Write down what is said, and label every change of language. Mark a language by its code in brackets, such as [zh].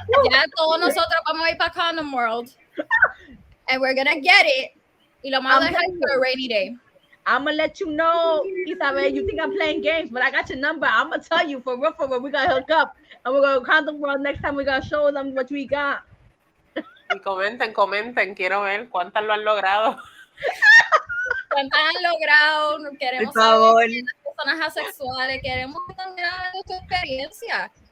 [es] Ya todos nosotros vamos a ir para Condom World. [en] And we're gonna get it. [es] Y lo vamos a dejar [en] for a rainy day. I'm gonna let you know, Isabel. You think I'm playing games, but I got your number. I'm gonna tell you for real, we're gonna hook up and we're gonna Condom World next time. We're gonna show them what we got. [es] Y comenten, quiero ver cuántas lo han logrado. ¿Cuántas han logrado? Queremos Por favor. saber las personas asexuales, queremos también hablar de tu experiencia.